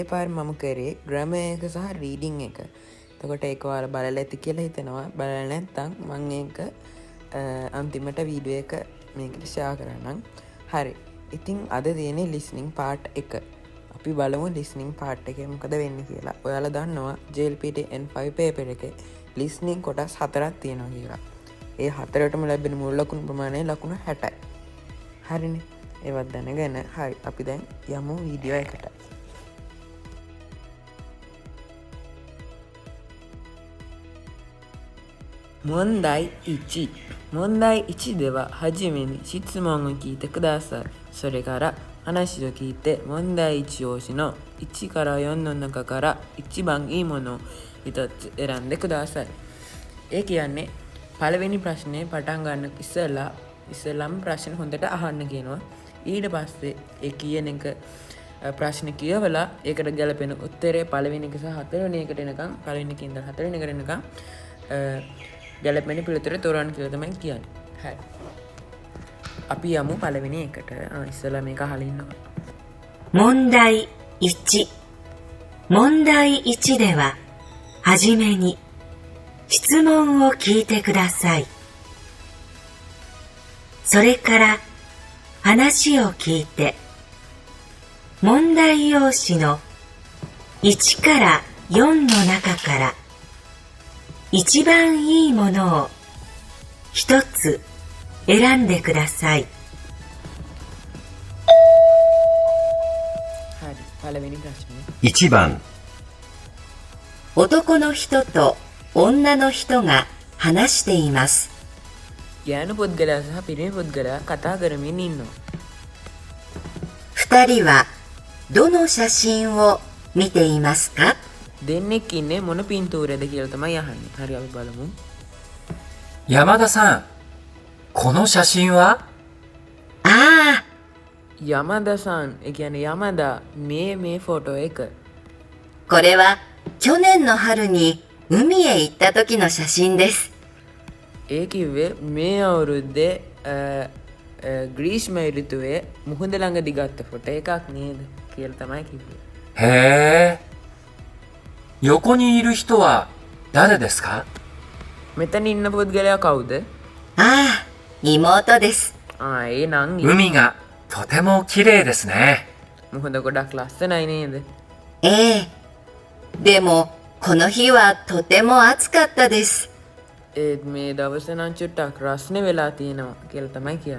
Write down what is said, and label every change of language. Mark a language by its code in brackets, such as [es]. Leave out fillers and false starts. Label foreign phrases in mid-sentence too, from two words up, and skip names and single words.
[si] පාර මම කරේ ග්‍රමය එක සහ රීඩිං එක තකොට ඒකවාල බලල ඇති කියලා හිතෙනවා බලල නැත්තං මං ඒක අන්තිමට වීඩුව එක මේකට ෂා කරන්නම් හරි ඉතිං අද තියෙනෙ [en] listening part [si] එක අපි බලමු [en] listening part [si] එක මොකද වෙන්න කියලා ඔයාලා දන්නවා ජල්පට N5 පේපර එක ලිස්නිං කොටස් 4ක් තියෙනවා කියලා ඒ 4ටම ලැබෙන මුල් ලකුණු ප්‍රමාණය ලකුණු 60යි හරිනේ ඒවත් දැනගෙන හරි අපි දැන් යමු වීඩියෝ එකට [ja] 問題一 問題一では初めに質問を聞いてくださいそれから話を聞いて問題1用紙の1から4の中から一番いいものを一つ選んでください [si] ඒ කියන්නේ පළවෙනි ප්‍රශ්නේ පටන් ගන්න ඉස්සෙල්ලාම ප්‍රශ්න හොඳට අහන්න කියනවා ඊට පස්සේ ඒ කියන එක ප්‍රශ්න කියවලා ඒකට ගැලපෙන උත්තරේ පළවෙනි එක සහ හතරවෙනි එකට එනකම් පළවෙනි එකෙන් ඉඳන් හතරවෙනි එකට එනකම් ගැලපෙන පිළිතුර තෝරන්න කියලා තමයි කියන්නේ හරි අපි යමු පළවෙනි එකට ඉස්සෙල්ලා මේක අහලා ඉන්නවා [ja] 問題1問題1でははじめに質問を聞いてください。それから話を聞いて問題用紙の1から4の中から一番いいものを一つ選んでください。 [si] はい、පළවෙනි ප්‍රශ්නේ [ja] 1 番男の人と女の人が話しています。 [si] ඥාන පුද්ගලයා සහ පිරිමි පුද්ගලයා කතා කරමින් ඉන්නවා [ja] 二人はどの写真を見ていますか [si] දෙන්නෙක් ඉන්නේ මොන පින්තූරයද කියලා තමයි අහන්නේ හරි අපි බලමු [ja] 山田さん、この写真はああ、 [si] යමදා සන් ඒ කියන්නේ යමදා මේ ෆොටෝ එක [ja] これは去年の春に海へ行った時の写真です。 [si] ඒ කිව්වේ මේ අවුරුද්දේ ග්‍රීෂ්ම ඍතුවේ මුහුද ළඟදී ගත්ත ෆොටෝ එකක් නේද කියලා තමයි කිව්වේ [ja] へえ。横にいる人は誰ですか [si] මෙතන ඉන්න පුද්ගලයා කවුද [ja] ああ、妹です。 [si] ඒ නංගි [ja] 海がとても綺麗ですね。 [si] මුහුද ගොඩක් ලස්සනයි නේද [ja] ええ。でも、この日はとても暑かったです。 [si] ඒත් මේ දවස නම් චුට්ටක් රස්නේ වෙලා තියෙනවා කියලා තමයි කියන්නේ